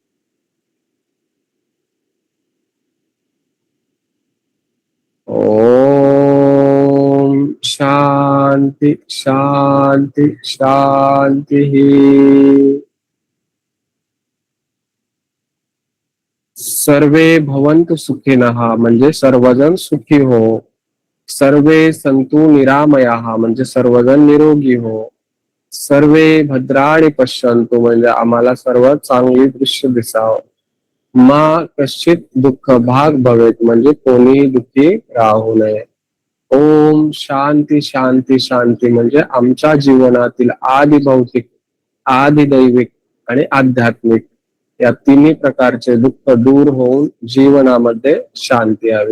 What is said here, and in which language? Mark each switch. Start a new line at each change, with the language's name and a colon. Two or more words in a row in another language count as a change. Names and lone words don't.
Sanskrit: ओम शांति शांति शांतिः. सर्वे भवन्तु सुखिनः
Marathi: म्हणजे सर्वजण सुखी हो.
Sanskrit: सर्वे सन्तु निरामयाः
Marathi: म्हणजे सर्वजण निरोगी हो.
Sanskrit: सर्वे भद्राणि पश्यन्तु
Marathi: म्हणजे आम्हाला सर्व चांगली दृश्य दिसावं.
Sanskrit: मा कश्चित दुःख भाग भवेत
Marathi: म्हणजे कोणी दुःखी राहू नये.
Sanskrit: ओम शांती शांती शांती
Marathi: म्हणजे आमच्या जीवनातील आदि भौतिक, आदि दैविक आणि आध्यात्मिक या तिन्ही प्रकारचे दुःख दूर होऊन जीवनामध्ये शांती यावी.